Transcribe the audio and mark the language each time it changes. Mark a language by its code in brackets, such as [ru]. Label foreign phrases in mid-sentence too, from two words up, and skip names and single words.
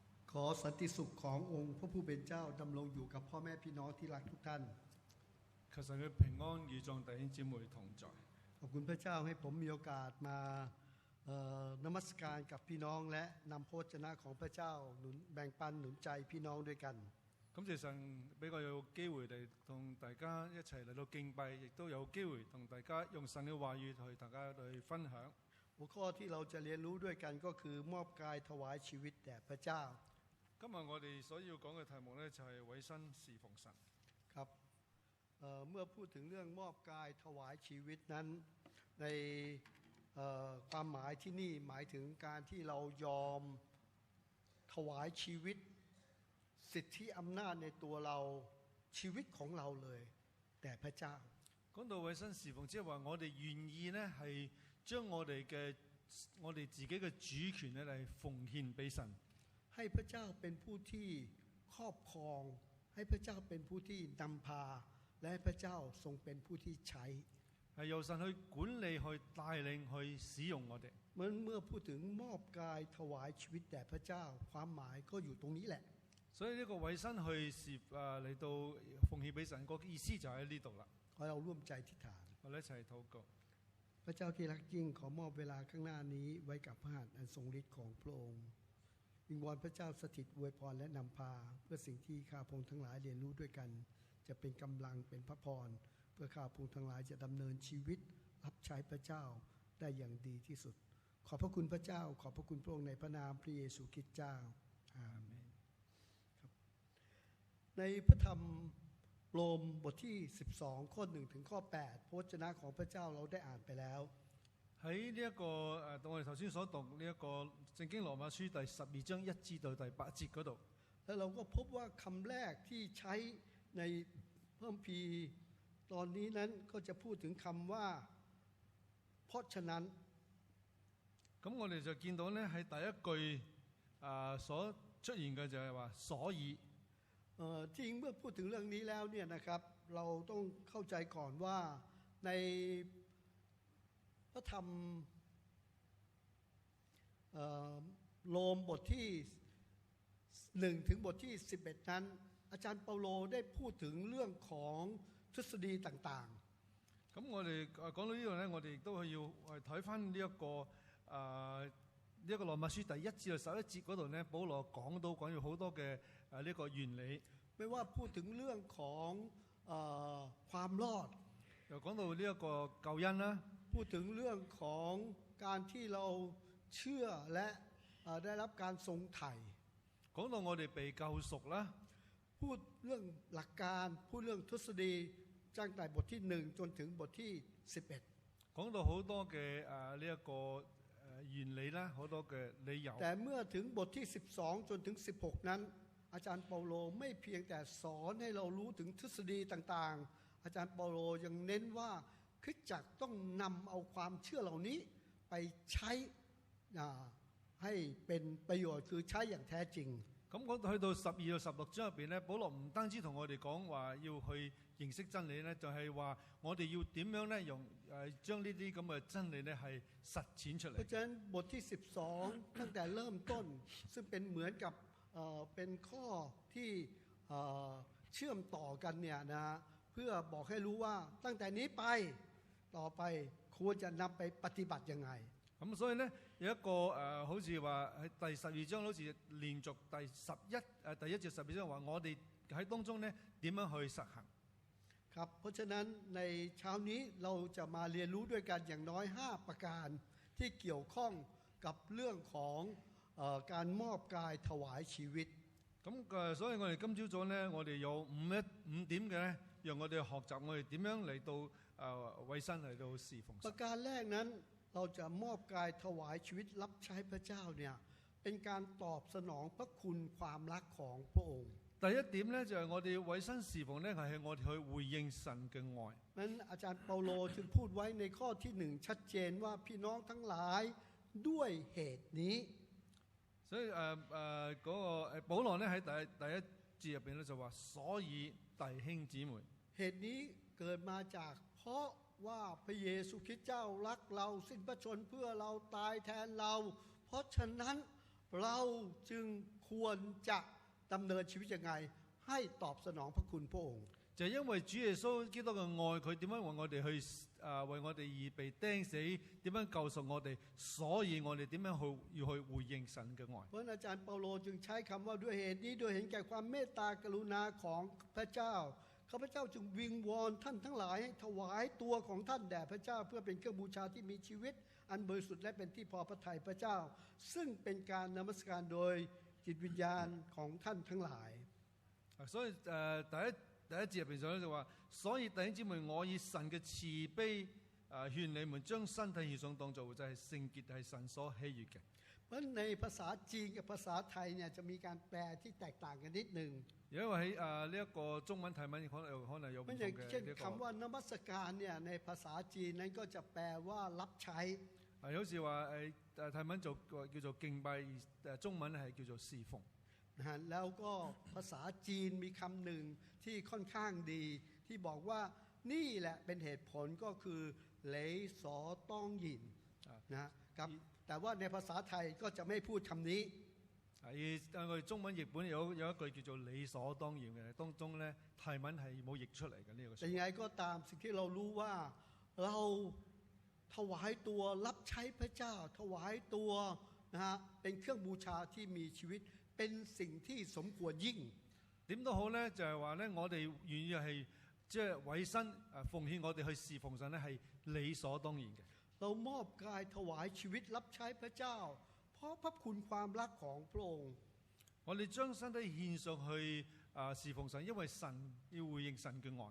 [th] ขอสันติสุขขององค์พระผู้เป็นเจ้าดำรงอยู่กับพ่อแม่พี่น้องที่รักทุกท่าน [yue] 求神嘅平安與眾弟兄姊妹同在。 [th] ขอบคุณพระเจ้าให้ผมมีโอกาสมานมัสการกับพี่น้องและนำพระวจนะของพระเจ้าแบ่งปันหนุนใจพี่น้องด้วยกัน [yue] 感謝神俾我有機會嚟同大家一齊嚟到敬拜，亦都有機會同大家用神嘅話語去大家去分享。 [th] หัวข้อที่เราจะเรียนรู้ด้วยกันก็คือมอบกายถวายชีวิตแด่พระเจ้า [yue] 今日我哋所要講嘅題目呢，就係委身侍奉神。 [th] ครับเมื่อพูดถึงเรื่องมอบกายถวายชีวิตนั้นในความหมายที่นี่หมายถึงการที่เรายอมถวายชีวิตสิทธิอำนาจในตัวเราชีวิตของเราเลยแต่พระเจ้า [yue] 講到委身侍奉，即係話我哋願意呢係將我哋自己嘅主權呢嚟奉獻俾神。 [th] ให้พระเจ้าเป็นผู้ที่ครอบครองให้พระเจ้าเป็นผู้ที่นำพาและให้พระเจ้าทรงเป็นผู้ที่ใช้ [yue] 係由神去管理、去帶領、去使用我哋。 [th] เมื่อพูดถึงมอบกายถวายชีวิตแด่พระเจ้าความหมายก็อยู่ตรงนี้แหละ [yue] 所以呢個委身去嚟到奉獻俾神個意思就喺呢度啦。 [th] ขอเราร่วมใจอธิษฐาน [yue] 我哋一齊禱告。 [th] พระเจ้าที่รักยิ่งขอมอบเวลาข้างหน้านี้ไว้กับพระหัตถ์อันทรงฤทธิ์ของพระองค์วิงวอนพระเจ้า สถิตอวยพรและนำพาเพื่อสิ่งที่ข้าพงทั้งหลายเรียนรู้ด้วยกันจะเป็นกำลังเป็นพระพรเพื่อข้าพงทั้งหลายจะดำเนินชีวิตรับใช้พระเจ้าได้อย่างดีที่สุดขอบพระคุณพระเจ้าขอบพระคุณพระองค์ในพระนามพระเยซูคริสต์เจ้าอาเมนครับในพระธรรมโรมบทที่12ข้อ1ถึงข้อ8พระวจนะของพระเจ้าเราได้อ่านไปแล้ว [yue] 喺呢一個我哋頭先所讀呢一個聖經羅馬書第12章1至到第8節嗰度， [th] แล้วเราก็พบว่าคำแรกที่ใช้ในพระคัมภีร์ตอนนี้นั้นก็จะพูดถึงคำว่าเพราะฉะนั้น [yue] 咁我哋就見到呢喺第一句所出現嘅就係話所以。 [th] จริงเมื่อพูดถึงเรื่องนี้แล้วเนี่ยนะครับเราต้องเข้าใจก่อนว่าในพระธรรมโรมบทที่1ถึงบทที่11นั้นอาจารย์เปาโลได้พูดถึงเรื่องของทฤษฎีต่าง [yue] ๆ咁我哋講到呢度呢，我哋亦都要睇返呢一個羅馬書第1至到11節嗰度呢，保羅講要好多嘅呢個原理， [th] ไม่ว่าพูดถึงเรื่องของความรอด [yue] 又講到呢一個救恩啦， [th] พูดถึงเรื่องของการที่เราเชื่อและได้รับการทรงไถ่ [yue] 講到我哋被救贖啦， [th] พูดเรื่องหลักการพูดเรื่องทฤษฎีตั้งแต่บทที่1จนถึงบทที่11 [yue] 講到好多嘅呢一個原理啦，好多嘅理由。 [th] แต่เมื่อถึงบทที่12จนถึง16นั้นอาจารย์เปาโลไม่เพียงแต่สอนให้เรารู้ถึงทฤษฎีต่างๆอาจารย์เปาโลยังเน้นว่าคริสตจักรต้องนำเอาความเชื่อเหล่านี้ไปใช้ให้เป็นประโยชน์คือใช้อย่างแท้จริง [yue] 咁講去到12到16章入邊咧，保羅唔單止同我哋講話要去認識真理咧，就係話我哋要點樣咧用將呢啲咁嘅真理咧係實踐出嚟。 [th] เพราะฉะนั้นบทที่12ตั้งแต่เริ่มต้นซึ่งเป็นเหมือนกับเป็นข้อที่เชื่อมต่อกันเนี่ยนะเพื่อบอกให้รู้ว่าตั้งแต่นี้ไปต่อไปควรจะนำไปปฏิบัติยังไง [yue] 咁所以呢，有一個好似話喺第12章好似連續第1至12章話我哋喺當中呢點樣去實行 [th] ครับเพราะฉะนั้นในเช้านี้เราจะมาเรียนรู้ด้วยกันอย่างน้อย5ประการที่เกี่ยวข้องกับเรื่องของการมอบกายถวายชีวิต [yue] 咁所以我哋今朝早呢，我哋有5點嘅呢，讓我哋學習我哋點樣嚟到委身嚟到侍奉神。 [th] ประการแรกนั้นเราจะมอบกายถวายชีวิตรับใช้พระเจ้าเนี่ยเป็นการตอบสนองพระคุณความรักของพระองค์ [yue] 第一點呢，就係我哋委身侍奉呢，係我哋去回應神嘅愛。 [th] นั้นอาจารย์เปาโลจึงพูดไว้ในข้อที่1ชัดเจนว่าพี่น้องทั้งหลายด้วยเหตุนี้ [yue] 所以嗰個保羅呢喺第一節入邊咧就話，所以弟兄姊妹， [th] เหตุนี้เกิดมาจากเพราะว่าพระเยซูคริสต์เจ้ารักเราสิ้นพระชนเพื่อเราตายแทนเราเพราะฉะนั้นเราจึงควรจะดำเนินชีวิตยังไงให้ตอบสนองพระคุณพระองค์ [yue] 就係因為主耶穌基督嘅愛，佢點樣為我哋為我哋而被釘死，點樣救贖我哋，所以我哋點樣要去回應神嘅愛。 [th] เพราะอาจารย์เปาโลจึงใช้คำว่าด้วยเหตุนี้ด้วยเห็นแก่ความเมตตากรุณาของพระเจ้าข้าพเจ้าจึงวิงวอนท่านทั้งหลายให้ถวายตัวของท่านแด่พระเจ้าเพื่อเป็นเครื่องบูชาที่มีชีวิตอันบริสุทธิ์และเป็นที่พอพระทัยพระเจ้าซึ่งเป็นการนมัสการโดยจิตวิญญาณของท่านทั้งหลาย [yue] 所以第一節入邊就話，所以弟兄姊妹，我以神嘅慈悲勸你們將身體獻上當作活祭，係聖潔，係神所喜悅嘅。 [th] เพราะในภาษาจีนกับภาษาไทยเนี่ยจะมีการแปลที่แตกต่างกันนิดหนึ่ง [yue] 因為喺呢一個中文泰文可能有唔同 [th] ไม่ใช่ [yue] 嘅 [th] เช่น [yue] 呢個。 [th] คำว่านมัสการเนี่ยในภาษาจีนนั้นก็จะแปลว่ารับใช้ [yue] 好似話泰文叫做敬拜，中文係叫做侍奉。 [th] นะฮะแล้วก็ภาษาจีนมีคำหนึ่งที่ค่อนข้างดีที่บอกว่านี่แหละเป็นเหตุผลก็คือ [yue] 理所當然 [th] นะครับแต่ว่าในภาษาไทยก็จะไม่พูดคำนี้ [yue] 我哋中文譯本有一句叫做理所當然嘅，當中咧泰文係冇譯出嚟嘅呢個。 [th] แต่ยังไงก็ตามสิ่งที่เรารู้ว่าเราถวายตัวรับใช้พระเจ้าถวายตัวนะฮะเป็นเครื่องบูชาที่มีชีวิตเป็นสิ่งที่สมควรยิ่ง [yue] 點都好咧，就係話咧，我哋願意係即係委身奉獻我哋去侍奉神咧，係理所當然嘅。 [th] เรามอบกายถวายชีวิตรับใช้พระเจ้าเพราะพระคุณความรักของพระองค์ [yue] 我哋將身體獻上去侍奉神，因為神要回應神嘅愛。